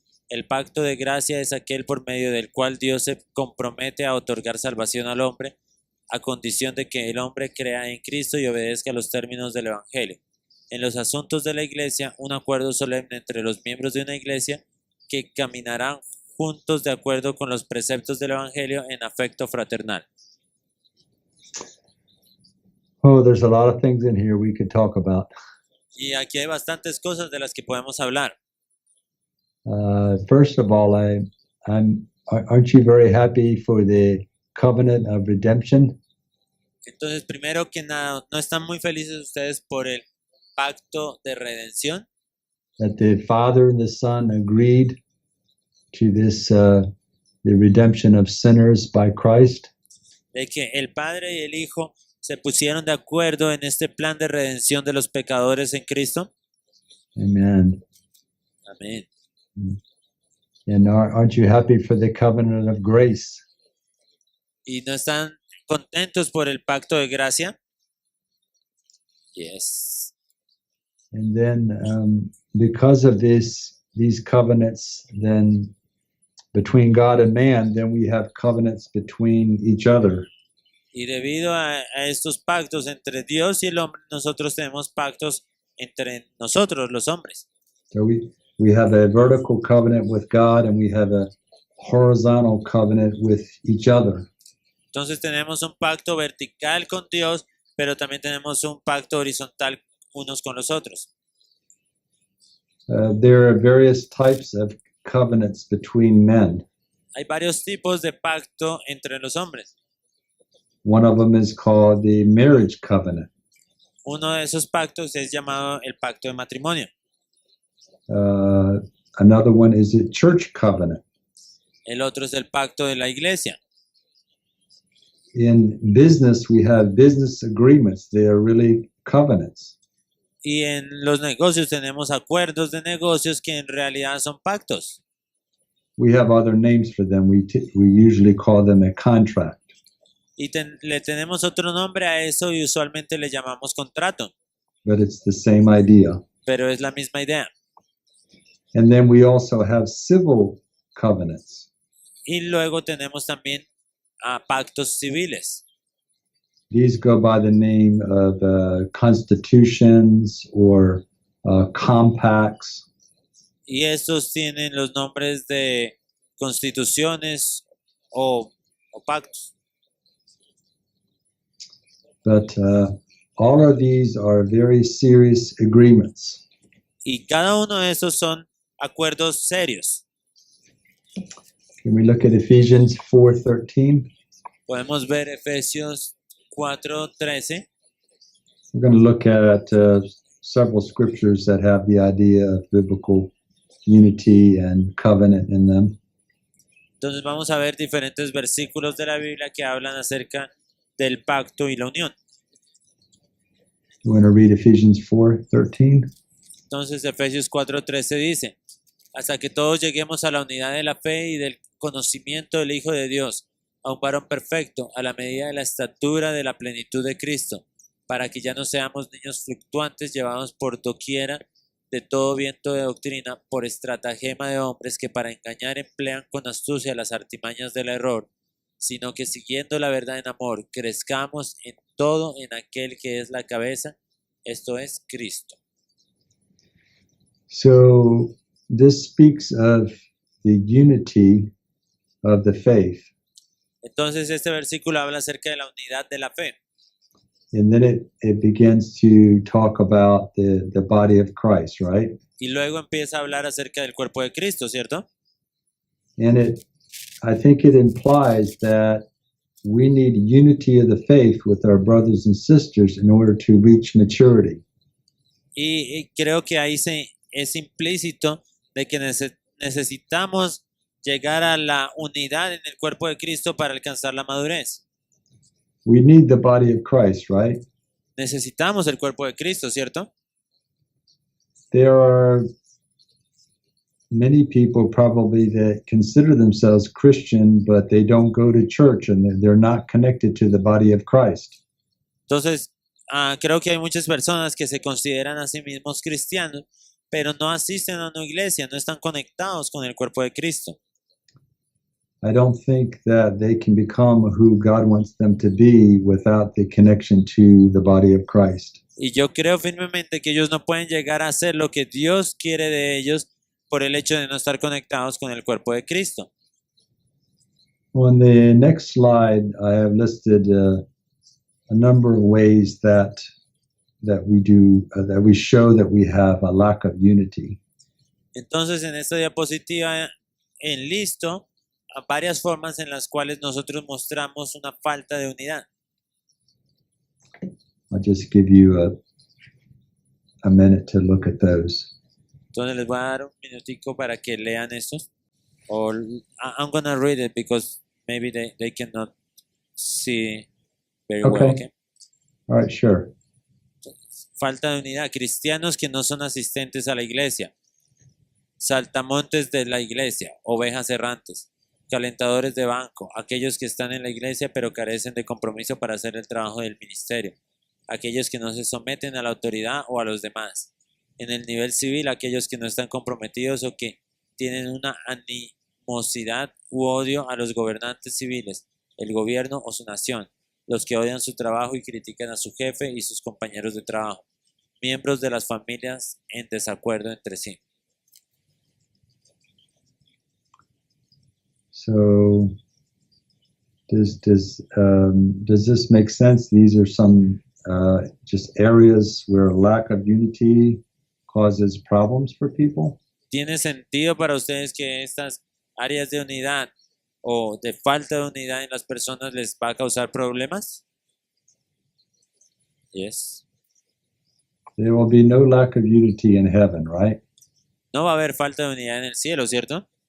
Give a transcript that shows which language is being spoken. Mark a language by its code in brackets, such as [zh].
[es] El pacto de gracia es aquel por medio del cual Dios se compromete a otorgar salvación al hombre, a condición de que el hombre crea en Cristo y obedezca los términos del Evangelio. En los asuntos de la Iglesia, un acuerdo solemne entre los miembros de una Iglesia que caminarán juntos de acuerdo con los preceptos del Evangelio en afecto fraternal. [en] Oh, there's a lot of things in here we could talk about. [es] Y aquí hay bastantes cosas de las que podemos hablar. [en] First of all, aren't you very happy for the covenant of redemption? [es] Entonces, primero que nada, ¿no están muy felices ustedes por el pacto de redención? [en] That the Father and the Son agreed to this, the redemption of sinners by Christ. [es] De que el Padre y el Hijo se pusieron de acuerdo en este plan de redención de los pecadores en Cristo. [en] Amen. [es] Amén. [en] And aren't you happy for the covenant of grace? [es] ¿Y no están contentos por el pacto de gracia? [en] Yes. And then because of these covenants, then between God and man, then we have covenants between each other. [es] Y debido a estos pactos entre Dios y el hombre, nosotros tenemos pactos entre nosotros, los hombres. [en] So we have a vertical covenant with God, and we have a horizontal covenant with each other. [es] Entonces tenemos un pacto vertical con Dios, pero también tenemos un pacto horizontal unos con los otros. [en] There are various types of covenants between men. [es] Hay varios tipos de pacto entre los hombres. [en] One of them is called the marriage covenant. [es] Uno de esos pactos es llamado el pacto de matrimonio. [en] Another one is the church covenant. [es] El otro es el pacto de la iglesia. [en] In business, we have business agreements. They are really covenants. [es] Y en los negocios tenemos acuerdos de negocios que en realidad son pactos. [en] We have other names for them. We usually call them a contract. [es] Y le tenemos otro nombre a eso y usualmente le llamamos contrato, [en] But it's the same idea. [es] pero es la misma idea. [en] And then we also have civil covenants. [es] Y luego tenemos también pactos civiles. [en] These go by the name of constitutions or compacts. [es] Y estos tienen los nombres de constituciones o pactos. [en] But all of these are very serious agreements. [es] Y cada uno de esos son acuerdos serios. [en] Can we look at Ephesians 4:13? [es] Podemos ver Efesios 4:13. [en] We're going to look at several scriptures that have the idea of biblical unity and covenant in them. [es] Entonces vamos a ver diferentes versículos de la Biblia que hablan acerca del pacto y la unión. [en] You want to read Ephesians 4:13? [es] Entonces Efesios 4:13 dice, hasta que todos lleguemos a la unidad de la fe y del conocimiento del Hijo de Dios, a un varón perfecto, a la medida de la estatura de la plenitud de Cristo, para que ya no seamos niños fluctuantes llevados por doquiera de todo viento de doctrina, por estratagema de hombres que para engañar emplean con astucia las artimañas del error, sino que siguiendo la verdad en amor, crezcamos en todo en aquel que es la cabeza, esto es Cristo. [en] So this speaks of the unity of the faith. [es] Entonces este versículo habla acerca de la unidad de la fe. [en] And then it begins to talk about the body of Christ, right? [es] Y luego empieza a hablar acerca del cuerpo de Cristo, ¿cierto? [en] And I think it implies that we need unity of the faith with our brothers and sisters in order to reach maturity. [es] Y creo que ahí es implícito de que necesitamos llegar a la unidad en el cuerpo de Cristo para alcanzar la madurez. [en] We need the body of Christ, right? [es] Necesitamos el cuerpo de Cristo, ¿cierto? [en] There are many people probably that consider themselves Christian, but they don't go to church and they're not connected to the body of Christ. [es] Entonces, creo que hay muchas personas que se consideran a sí mismos cristianos, pero no asisten a una iglesia, no están conectados con el cuerpo de Cristo. [en] I don't think that they can become who God wants them to be without the connection to the body of Christ. [es] Y yo creo firmemente que ellos no pueden llegar a ser lo que Dios quiere de ellos por el hecho de no estar conectados con el cuerpo de Cristo. [en] On the next slide, I have listed a number of ways that we show that we have a lack of unity. [es] Entonces, en esta diapositiva enlisto a varias formas en las cuales nosotros mostramos una falta de unidad. [en] I'll just give you a minute to look at those. [es] Entonces les voy a dar un minutico para que lean estos. [en] Or I'm gonna read it because maybe they cannot see very well. Okay. Okay. All right, sure. [es] Falta de unidad. Cristianos que no son asistentes a la iglesia. Saltamontes de la iglesia. Ovejas errantes. Calentadores de banco. Aquellos que están en la iglesia pero carecen de compromiso para hacer el trabajo del ministerio. Aquellos que no se someten a la autoridad o a los demás. En el nivel civil, aquellos que no están comprometidos o que tienen una animosidad u odio a los gobernantes civiles, el gobierno o su nación, los que odian su trabajo y critican a su jefe y sus compañeros de trabajo, miembros de las familias en desacuerdo entre sí. [en] So, does this make sense? These are some just areas where lack of unity causes problems for people. [es] ¿Tiene sentido para ustedes que estas áreas de unidad o de falta de unidad en las personas les va a causar problemas? [en] Yes. There will be no lack of unity in heaven, right? [es] No va a haber falta de unidad en el cielo, ¿cierto?